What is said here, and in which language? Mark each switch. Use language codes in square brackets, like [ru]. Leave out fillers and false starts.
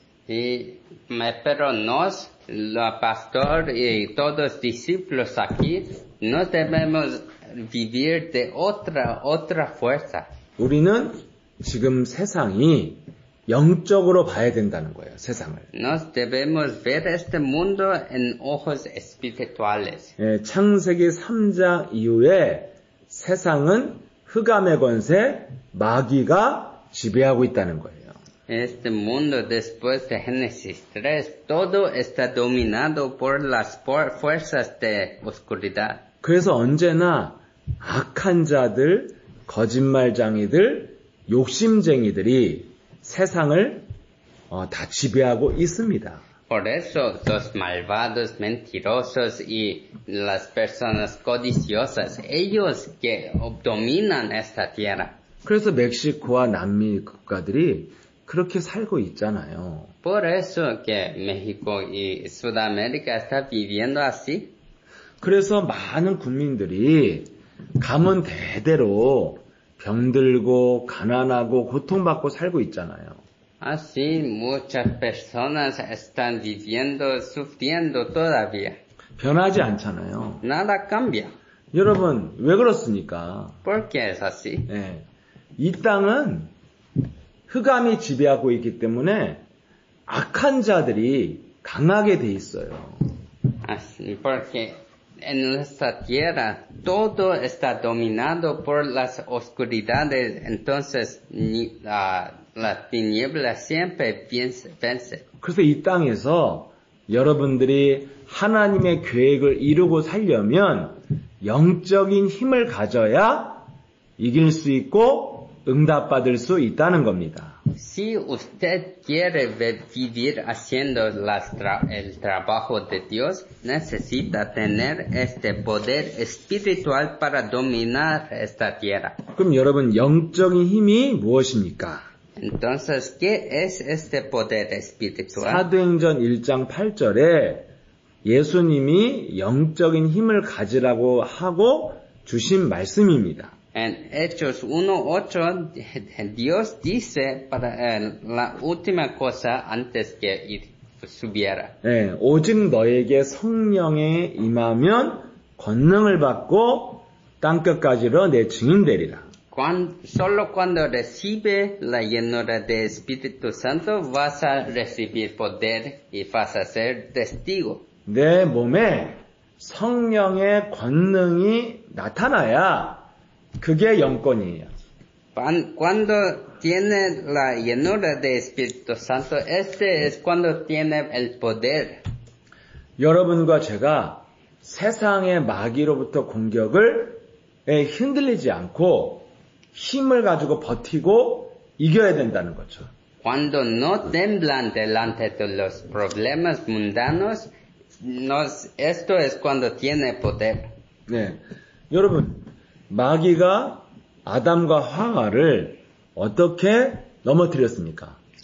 [es] Pero nos, los pastor y todos discípulos aquí, no debemos vivir de otra fuerza. [ko] 우리는 지금 세상이 영적으로 봐야 된다는 거예요, 세상을. [es] Nos debemos ver este mundo en ojos espirituales. [ko] 예, 창세기 3장 이후에 세상은 흑암의 권세, 마귀가 지배하고 있다는 거예요. [es] Este mundo después de Génesis 3, todo está dominado por las fuerzas de oscuridad. [ko] 그래서 언제나 악한 자들, 거짓말쟁이들, 욕심쟁이들이 세상을 다 지배하고 있습니다. [es] Por eso los malvados, mentirosos y las personas codiciosas, ellos que dominan esta tierra. [ko] 그래서 멕시코와 남미 국가들이 그렇게 살고 있잖아요. [es] Por eso que México y Sudamérica está viviendo así. [ko] 그래서 많은 국민들이 가문 대대로 병들고 가난하고 고통받고 살고 있잖아요. [es] Así muchas personas están viviendo, sufriendo todavía. [ko] 변하지 않잖아요. [es] Nada cambia. [ko] 여러분, 왜 그렇습니까? [es] ¿Por qué es así? [ko] 네. 이 땅은 흑암이 지배하고 있기 때문에 악한 자들이 강하게 돼 있어요. [es] Así, porque en esta tierra todo está dominado por las oscuridades, entonces la tiniebla siempre vence. [ko] 그래서 이 땅에서 여러분들이 하나님의 계획을 이루고 살려면 영적인 힘을 가져야 이길 수 있고 응답받을 수 있다는 겁니다. [es] Si usted quiere vivir haciendo el trabajo de Dios, necesita tener este poder espiritual para dominar esta tierra. [ko] 그럼 여러분 영적인 힘이 무엇입니까? [es] Entonces, ¿qué es este poder espiritual? [ko] 사도행전 1장 8절에 예수님이 영적인 힘을 가지라고 하고 주신 말씀입니다. [es] En Hechos 1:8, Dios dice para la última cosa antes que subiera. [ko] 네, 오직 너에게 성령에 임하면 권능을 받고 땅끝까지로 내 증인 되리라. [es] Solo cuando recibe la llenura del Espíritu Santo vas a recibir poder y vas a ser testigo. [ko] 내 몸에 성령의 권능이 나타나야 그게 영권이에요. [es] Cuando tiene la llenura del Espíritu Santo, este es cuando tiene el poder. [ko] 여러분과 제가 세상의 마귀로부터 공격을 흔들리지 않고 힘을 가지고 버티고 이겨야 된다는 거죠. [es] Cuando no temblan delante de los problemas mundanos, esto es cuando tiene poder. [ko] 네, 여러분 마귀가 아담과 하와를 어떻게 넘어뜨렸습니까?